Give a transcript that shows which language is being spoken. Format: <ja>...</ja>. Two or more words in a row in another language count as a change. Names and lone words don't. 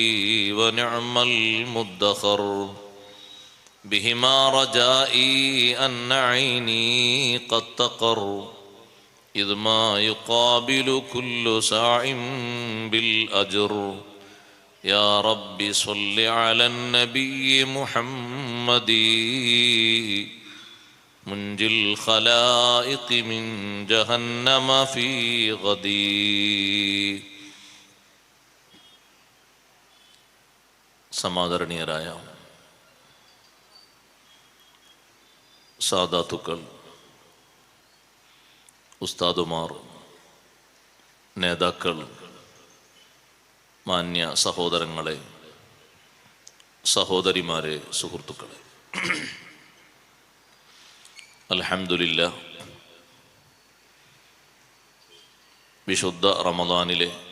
<ar>ونعم المدخر بهما رجائي أن عيني قد تقر إذ ما يقابل كل ساع بالأجر يا رب صل على النبي محمد منجي الخلائق من جهنم في غدي സമാദരണീയരായ</ar> <ml>സാദാത്തുക്കൾ, ഉസ്താദുമാർ, നേതാക്കൾ, മാന്യ സഹോദരങ്ങളെ, സഹോദരിമാരെ, സുഹൃത്തുക്കളെ, അൽഹംദുലില്ലാഹ് വിശുദ്ധ റമദാനിലെ</ml>